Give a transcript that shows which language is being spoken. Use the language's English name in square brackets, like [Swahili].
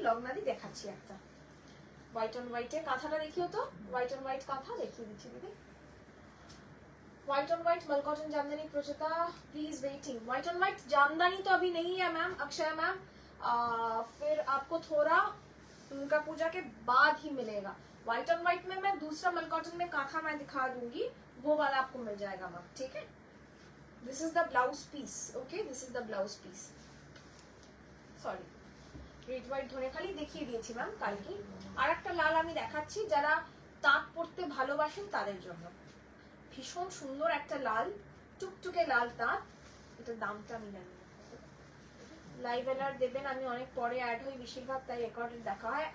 [Bangla] লগ্নাদি দেখাচ্ছি একটা white on white কাঁথাটা দেখিও তো, white on white কাঁথা দেখিয়ে দিচ্ছি দিদি। [Hindi] white on white मल cotton jamdani प्रोचिता please waiting. white on white jamdani तो अभी नहीं है मैम, अक्षय मैम, फिर आपको थोड़ा दुर्गा पूजा के बाद ही मिलेगा। व्हाइट ऑन व्हाइट में मैं दूसरा मल कॉटन में काथा मैं दिखा दूंगी, वो वाला आपको मिल जाएगा मैम, ठीक है। [English] This is the blouse piece, okay, this is the blouse piece. [Bangla] Sorry red white ধরে খালি দেখিয়ে দিয়েছি ম্যাম কালকে। আর একটা লাল আমি দেখাচ্ছি, যারা তাঁত পরতে ভালোবাসেন তাদের জন্য, ভীষণ সুন্দর একটা লাল, টুকটুকে লাল তাঁত, এটার দামটা আমি জানি না। লাইভ অ্যালার্ট দেবেন, আমি অনেক পরে অ্যাড হই বেশিরভাগ, তাই রেকর্ডেড দেখা হয়।